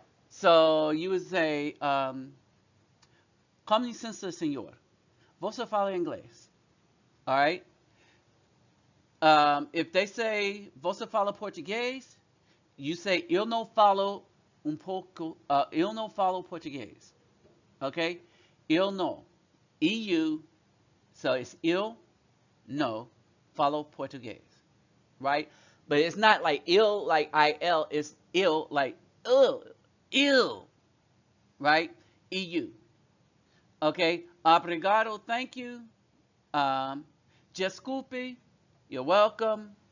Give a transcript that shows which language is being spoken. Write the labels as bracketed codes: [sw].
[en] So you would say, [pt] com licença, senhor. Você fala inglês. [en] All right? If they say, [pt] você fala português, [en] you say, [pt] eu não falo pouco, eu não falo português. [en] Okay? [pt] Eu não. EU, [en] so it's [pt] eu não falo português. [en] Right? But it's not like ill, like IL, it's ill, like ill. Right? EU. Okay, obrigado, thank you. Desculpe, you're welcome.